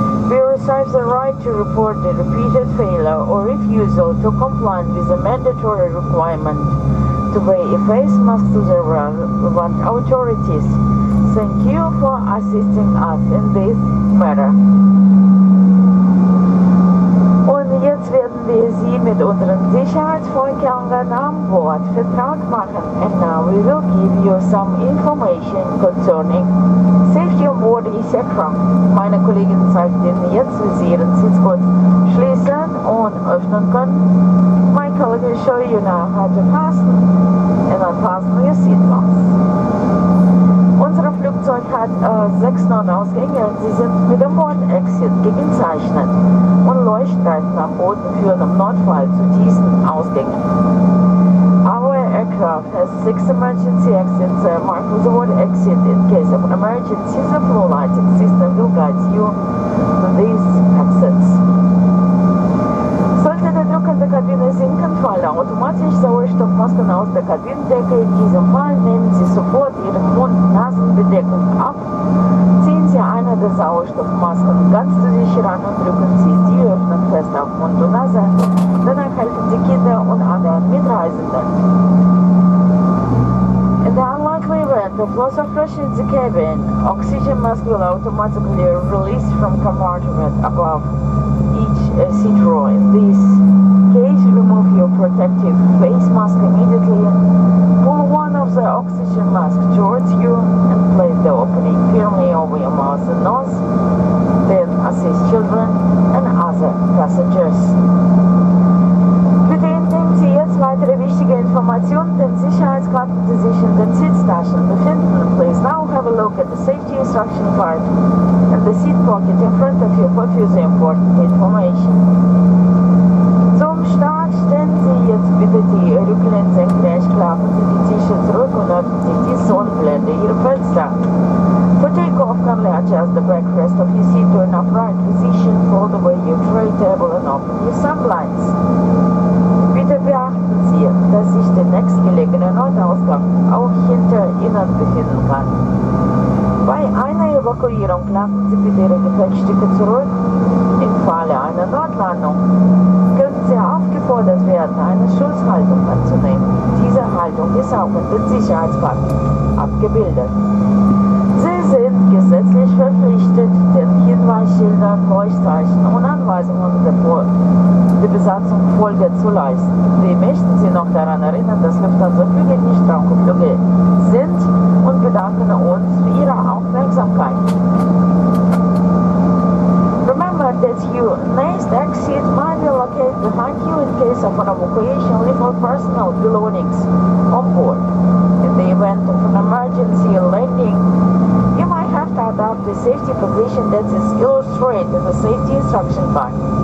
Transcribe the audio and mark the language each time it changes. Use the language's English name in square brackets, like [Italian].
[English] We reserve the right to report the repeated failure or refusal to comply with the mandatory requirement to wear a face mask to the relevant authorities. Thank you for assisting us in this matter. [German] Und jetzt werden wir Sie mit unseren Sicherheitsvorkehrungen an Bord vertraut machen. [English] And now we will give you some information concerning safety on board CRJ. [German] Meine Kollegin zeigt Ihnen jetzt, wie Sie Ihren Sitzgurt schließen und öffnen können. [English] My colleague will show you now how to fasten and unfasten your seatbelts. [German] Unser Flugzeug hat 6 Notausgänge und sie sind mit dem Bord-Exit gekennzeichnet und Leuchtstreifen am Boden führen im Notfall zu diesen Ausgängen. [English] Our aircraft has 6 emergency exits marked with the word exit. In case of an emergency, the flow lighting system will guide you to these exits. [German] Sollte der Druck in der Kabine sinken, fallen automatisch Sauerstoffmasken aus der Kabinendecke. In diesem Fall nehmen Sie sofort Ihre Mund-Nasen-Bedeckung ab, ziehen Sie eine der Sauerstoffmasken ganz zu sich ran und drücken Sie die Öffnung fest auf Mund und Nase. Danach helfen Sie Kinder und anderen Mitreisenden. [English] In the unlikely event of loss of pressure in the cabin, oxygen mask will automatically release from compartment above each seat row. In this case, remove your protective face mask immediately. Pull one of the oxygen masks towards you and place the opening firmly over your mouth and nose. Then assist children and other passengers. [German] Bitte entnehmen Sie jetzt weitere wichtige Informationen, denn Sicherheitskarten, die sich in den Sitztaschen befinden. [English] Please now have a look at the safety instruction card and the seat pocket in front of you for further important information. [German] Zum Start Stellen Sie jetzt bitte die Rücklehne senkrecht, klappen Sie die Tische zurück und öffnen sich die Sonnenblende Ihrer Fenster. [English] For takeoff, kindly adjust the backrest of your seat to an upright position, fold away your tray table and open your sunblinds. [German] Bitte beachten Sie, dass sich der nächstgelegene Notausgang auch hinter Ihnen befinden kann. Bei einer Evakuierung lassen Sie bitte Ihre Gepäckstücke zurück. Im Falle einer Notlandung können Sie aufgefordert werden, eine Schutzhaltung anzunehmen. Diese Haltung ist auch in den Sicherheitspacken abgebildet. Sie sind gesetzlich verpflichtet, den Hinweisschildern, Leuchtzeichen und Anweisungen der Besatzung Folge zu leisten. Wir möchten Sie noch daran erinnern, dass Lufthansa-Flüge nicht Traumflüge sind und bedanken uns für Ihre Aufmerksamkeit. [English] Remember that your next exit might be located behind you in case of an evacuation, leave all personal belongings on board. In the event of an emergency landing, you might have to adopt a safety position that is illustrated in the safety instruction card.